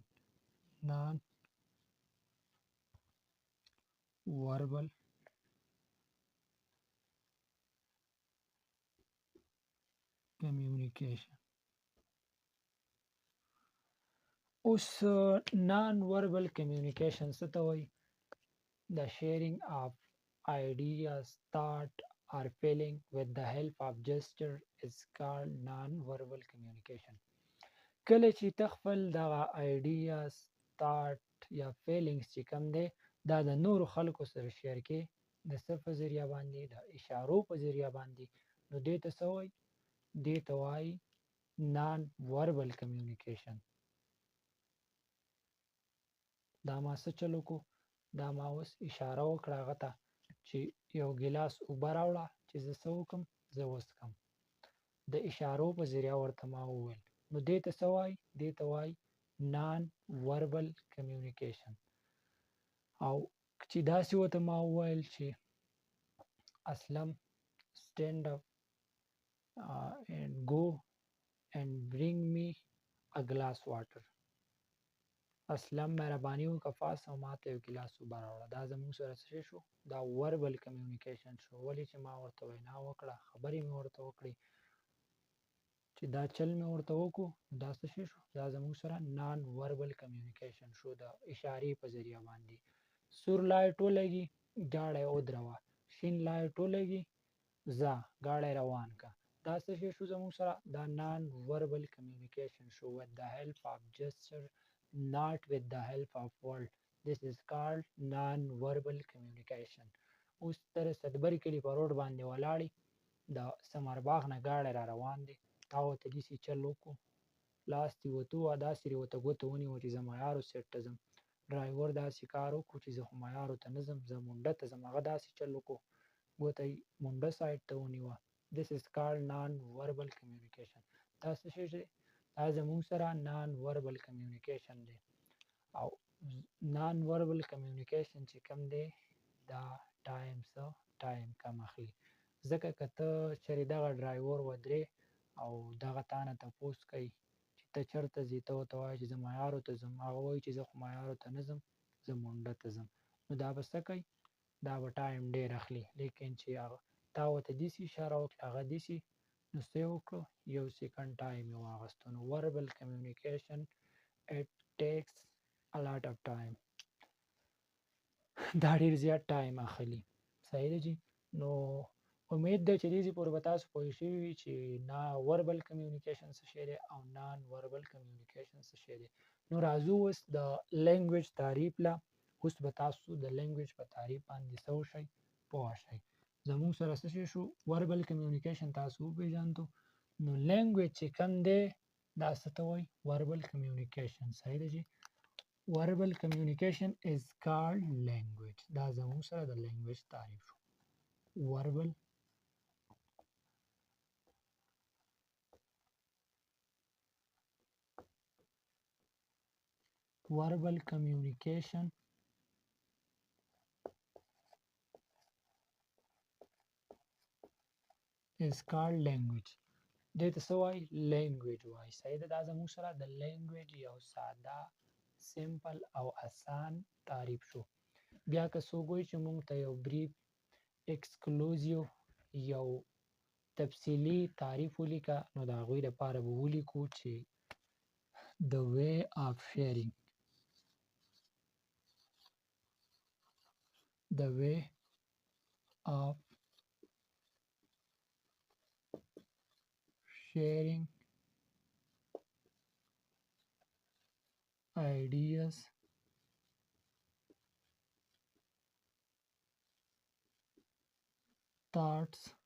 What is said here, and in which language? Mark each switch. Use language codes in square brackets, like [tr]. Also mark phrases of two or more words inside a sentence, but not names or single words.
[en] non-verbal communication. [ps] اوس [en] non-verbal communication [ps] څه ته وایي؟ [en] the sharing of ideas thought or feeling with the help of gesture is called non-verbal communication. [ps] کله چې ته خپل دغه [en] ideas thought [ps] یا فیلینګز چې کوم دی دا د نورو خلکو سره شیر کې د څه په ذریعه باندې د اشارو په ذریعه باندې نو دې ته څه وایي دې ته وایي [en] non-verbal communication [ps] دا ما څه چلو کو دا ما اوس اشاره وکړه هغه ته چې یو ګیلاس اوبه راوړه چې زه څه وکړم زه وڅښم د اشارو په ذریعه ورته ما وویل نو دې ته څه وایي دې ته وایي [en] non-verbal communication [ps] او چې داسې ورته ما وویل چې اسلم [en] stand up and go and bring me a glass water [ps] اسلم مهرباني وکړه پاس او ماته یو ګیلاس اوبه راوړه دا زموږ سره څه شو دا [en] verbal communication [ps] شو ولې چې ما ورته وینا وکړه خبرې مې ورته وکړې چې دا چل مې ورته وکړو دا څه شو دا زموږ سره [en] non-verbal communication [ps] شو د اشارې په ذریعه باندې سور لایټ ولګي ګاډی ودروه شین لایټ ولګي ځه ګاډی روان کا دا څه شو زموږ سره دا [en] non-verbal communication شو with the help of gesture not with the help of word this is called non-verbal communication [ps] اوس تر صدبري کلی په روډ باندې ولاړی د سمر باغ نه ګاډی را روان دی تا ورته داسې چل وکړو لاس دې ورته ووهه داسې دې ورته ګوته ونیوه چې زه معیارو سیټ ته ځم ډرایور داسې کار وکړو چې زه خو معیارو ته نه ځم زه منډه ته ځم هغه داسې چل وکړو ګوته یې منډه سایډ ته ونیوه [en] this is called non-verbal communication [ps] دا څه شی دی دا زموږ سره [en] non-verbal communication [ps] دی او [en] non-verbal communication [ps] چې کوم دی دا ټایم کم اخلي ځکه که ته چېرې دغه ډرایور ودرې او دغه تا نه تپوس کوي چې ته چېرته ځې ته ورته وایې چې زه معیارو ته ځم هغه وایي چې زه خو معیارو ته نه ځم زه منډه ته ځم نو دا به څه کوي دا به ټایم ډېر اخلي لیکن چې هغه تا ورته داسې اشاره وکړه هغه داسې نو څه یې وکړو یو سیکنډ ټایم یې واخیستو نو [en] verbal communication it takes a lot of time [ps] دا ډېر زیات ټایم اخلي صحیح ده جی نو امید ده چې دې پورې به تاسو پوه شوي وي چې [en] non verbal [ps] کمیونیکیشن څه شی دی او [en] non-verbal communication [ps] څه شی دی نو راځو اوس د لینګویج تعریف له اوس به تاسو د لینګویج په تعریف باندې څه وشئ پوه شئ زموږ سره څه شی شو [en] verbal communication [ps] تاسو وپېژاندو نو لینګویج چې کوم دی دا څه ته وایي [en] verbal communication [ps] صحیح ده جی [en] verbal communication is called language [ps] دا زموږ سره د لینګویج تعریف شو [en] verbal communication is called language [ps] دې ته څه وایي لینګویج وایي صحیح ده دا زموږ سره د لینګویج یو ساده سمپل او آسان تعریف شو بیا که څوک وایي چې موږ ته یو [en] brief exclusive [ps] یو تفصیلي تعریف [en] ولیکه [ps] نو د هغوی لپاره به ولیکو چې [en] the way of sharing the way of sharing ideas thoughts